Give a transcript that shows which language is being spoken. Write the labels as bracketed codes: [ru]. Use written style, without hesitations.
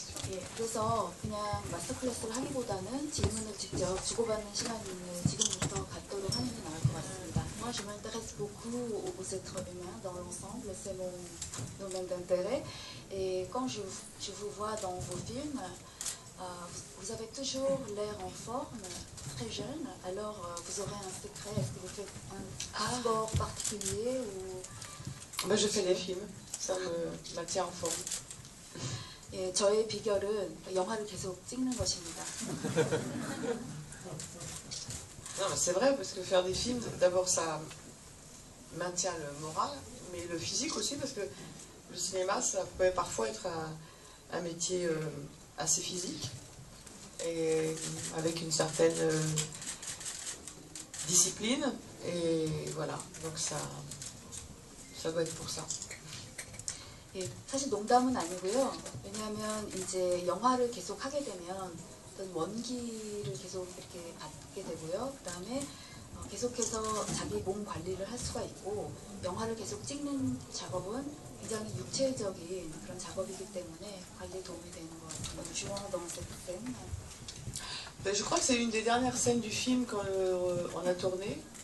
[ko] 예, 그래서 그냥 마스터 클래스를 하기보다는 질문을 직접 주고받는 시간을 지금부터 갖도록 하는 게 나을 것 같습니다. [fr] Moi, je m'intéresse beaucoup aux êtres humains dans l'ensemble, c'est mon domaine d'intérêt. Et quand je vous vois dans vos films, vous avez toujours l'air en forme, très jeune. Alors, vous aurez un secret. Est-ce que vous faites un sport particulier ou... Ben, je fais des films, ça me maintient en forme. [ko] 예, 저의 비결은 영화를 계속 찍는 것입니다. [fr] Non, mais c'est vrai, parce que faire des films, d'abord ça maintient le moral, mais le physique aussi, parce que le cinéma, ça peut parfois être un métier assez physique, et avec une certaine discipline, et voilà, donc ça doit être pour ça. [ko] 예, 사실 농담은 아니고요. 왜냐하면 이제 영화를 계속 하게 되면 어떤 원기를 계속 이렇게 받게 되고요. 그 다음에 계속해서 자기 몸 관리를 할 수가 있고, 영화를 계속 찍는 작업은 굉장히 육체적인 그런 작업이기 때문에 관리에 도움이 되는 것 같아요. [fr] 주원 dans cette scène. Je crois que c'est une des dernières scènes du film qu'on a tourné.